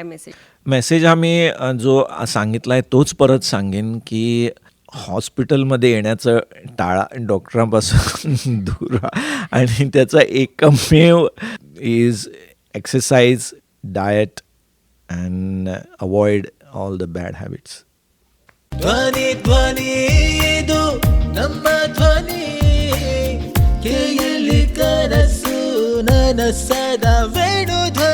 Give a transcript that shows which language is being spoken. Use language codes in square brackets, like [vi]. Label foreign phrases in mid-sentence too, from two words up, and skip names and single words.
[mr] मेसेज हा मी जो सांगितला आहे तोच परत सांगेन की हॉस्पिटलमध्ये येण्याचं टाळा, डॉक्टरांपासून दूर राहा. आणि त्याचा एकमेव [en] is exercise, diet and avoid all the bad habits. [kn] ಧ್ವನಿ ಧ್ವನಿ ಇದು ನಮ್ಮ ಧ್ವನಿ ಕೇಳಿ ಕನಸು ನನಸದ ವೇಣು